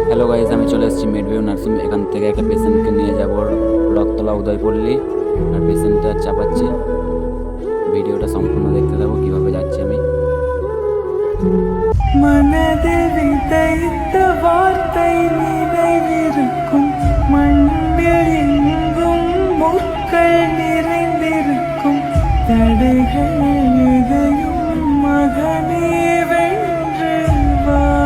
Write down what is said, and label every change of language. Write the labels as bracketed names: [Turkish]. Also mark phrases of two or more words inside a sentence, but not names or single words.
[English] hello guys, [Bangla] আমি চলে এসেছি মিডভিউ নার্সিং। এখান থেকে একটা পেশেন্টকে নিয়ে যাব রক্তলা উদয়পল্লী, আর পেশেন্টটা চাপাচ্ছি। ভিডিওটা সম্পূর্ণ দেখতে থাকো কীভাবে যাচ্ছি আমি। [Tamil] மனதில் விதைத்த வார்த்தை நினைவிருக்கும், மண்ணில் எங்கும் முற்கள் நிறைந்திருக்கும், தடைகள் எதையும் மகனே வென்று வா.